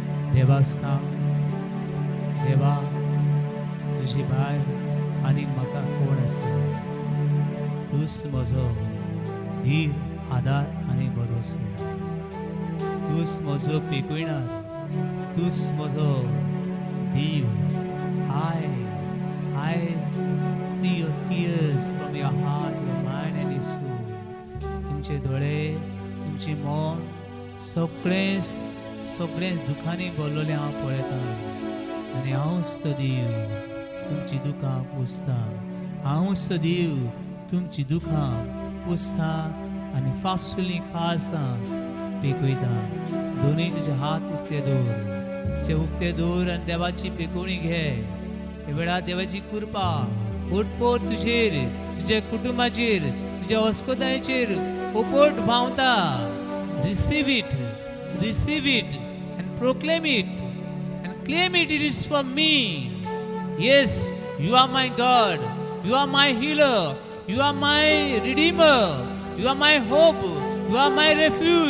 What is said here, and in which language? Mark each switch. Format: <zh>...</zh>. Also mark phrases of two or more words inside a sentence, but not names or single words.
<kok>देवाक सांग, देवा तुझे भायर आनी म्हाका कोण आसा. तूच म्हजो धीर, आदार आनी भरवसो. तूच म्हजो पिकविणार, तूच म्हजो दीव.</kok> <en>I see your tears from your heart, your mind and your soul.</en> <kok>तुमचे दोळे, तुमची मन सगळेंच दुखांनी भरलेलें हांव पळयतां. आनी हांवूच तो देव तुमची दुखां पुसता. हांवूच तो देव तुमची दुखां पुसता आनी फाफसुलीं काळजां पिकयता. दोनूय तुजे हात उक्ते दवर, तुजे उक्ते दवर आनी देवाची पिकोवणी घे. हे वेळार देवाची कृपा ओटपोट तुजेर, तुज्या कुटुंबाचेर, तुज्या वस्कोतायेचेर ओपोट व्हांवता.</kok> <en>receive it and proclaim it and claim it. It is for me. Yes, you are my God, you are my healer, you are my redeemer, you are my hope, you are my refuge.</en>